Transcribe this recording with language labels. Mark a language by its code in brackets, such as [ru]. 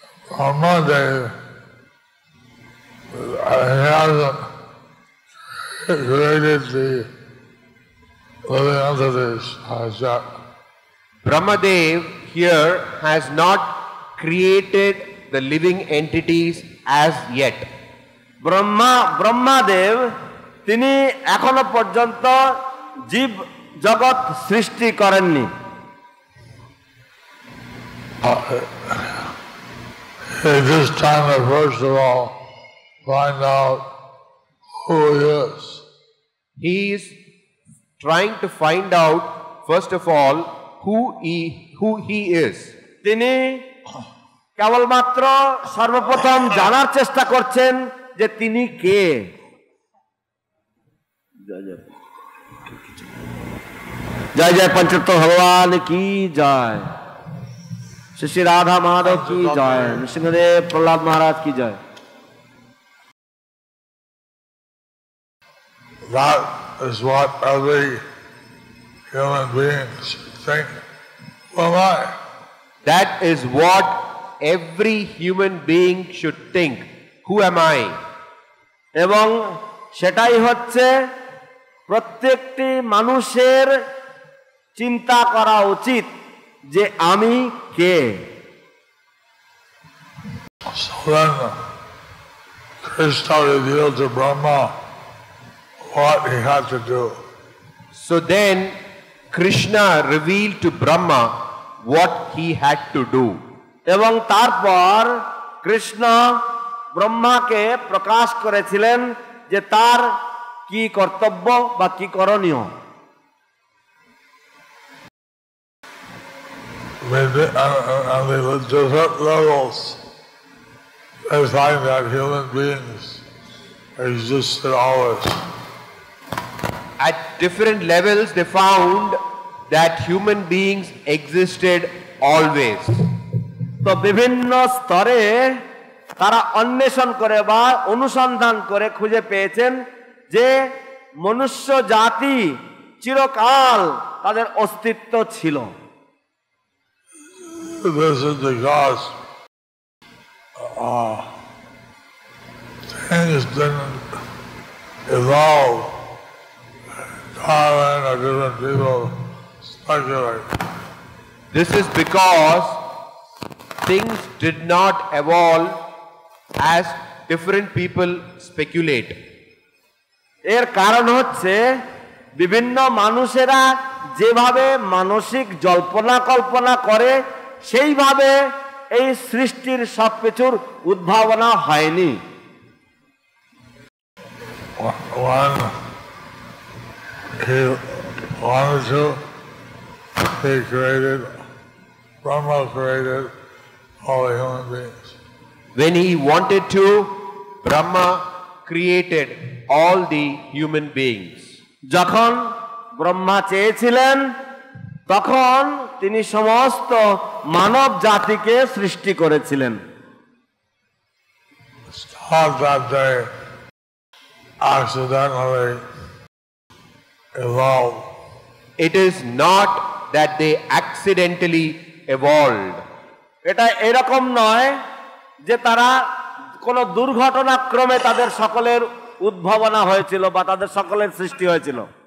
[en] Brahmadev hasn't created the living entities as yet. Brahmadev here has not created the living entities as yet. [bn] Brahmadev তিনি এখনো পর্যন্ত জীব জগৎ সৃষ্টি করেননি। [en] At this time, first of all, find out who he is. He is trying to find out, first of all, who he is. [bn] তিনি কেবলমাত্র সর্বপ্রথম জানার চেষ্টা করছেন যে তিনি কে। জয় জয় পঞ্চতত্ত্ব ভগবান কি জয়, শ্রী শ্রী রাধা মাধব কি জয়, নৃসিংহদেব প্রহ্লাদ মহারাজ কি জয়। [en] that is what every human being should think. Who am I? That is what every human being should think. Who am I? [bn] এবং সেটাই হচ্ছে প্রত্যেকটি মানুষের চিন্তা করা উচিত যে আমি কে। [en] So then Krishna revealed to Brahma what he had to do. So then Krishna revealed to Brahma what he had to do. [bn] এবং তারপর কৃষ্ণ ব্রহ্মাকে প্রকাশ করেছিলেন যে তার কি কর্তব্য বা কি করণীয়। [en] On the different levels, they find that human beings existed always. At different levels, they found that human beings existed always. [bn] তো বিভিন্ন স্তরে তারা অন্বেষণ করে বা অনুসন্ধান করে খুঁজে পেয়েছেন যে মনুষ্য জাতি চিরকাল তাদের অস্তিত্ব ছিল। [en] This is because things didn't evolve. Darwin or different people speculate. This is because things did not evolve as different people speculate. [bn] এর কারণ হচ্ছে বিভিন্ন মানুষেরা যেভাবে মানসিক জল্পনা কল্পনা করে সেইভাবে এই সৃষ্টির সবকিছুর উদ্ভাবনা হয়নি। [en] When he wanted to, he created, Brahma created all the human beings. When he wanted to, Brahma created all the human beings. [bn] যখন ব্রহ্মা চেয়েছিলেন তখন তিনি সমস্ত মানব জাতিকে সৃষ্টি করেছিলেন। [en] It's not that they accidentally evolved. It is not that they accidentally evolved. [bn] এটা এরকম নয় যে তারা কোনো দুর্ঘটনাক্রমে তাদের সকলের উদ্ভাবনা হয়েছিল বা তাদের সকলের সৃষ্টি হয়েছিল।